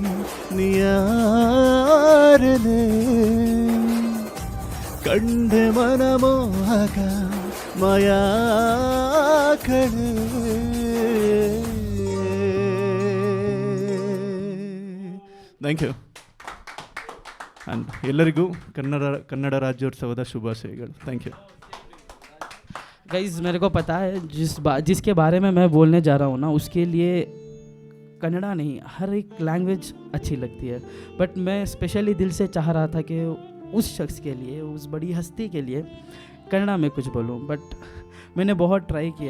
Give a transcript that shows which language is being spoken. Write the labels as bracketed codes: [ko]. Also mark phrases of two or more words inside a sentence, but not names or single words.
[kn] ನಿಯಾರನೆ ಕಂಡೆ ಮನಮೋಹಕ ಮಾಯಾ ಕಣೆ [en] thank you and [kn] ಎಲ್ಲರಿಗೂ ಕನ್ನಡ ರಾಜ್ಯೋತ್ಸವದ ಶುಭಾಶಯಗಳು [en] thank you [hi] गाइज मेरे को पता है जिसके बारे में मैं बोलने जा रहा हूँ ना उसके लिए कन्नड़ा नहीं हर एक लैंग्वेज अच्छी लगती है बट मैं स्पेशली दिल से चाह रहा था कि उस शख्स के लिए उस बड़ी हस्ती के लिए कन्नड़ा में कुछ बोलूँ बट मैंने बहुत ट्राई किया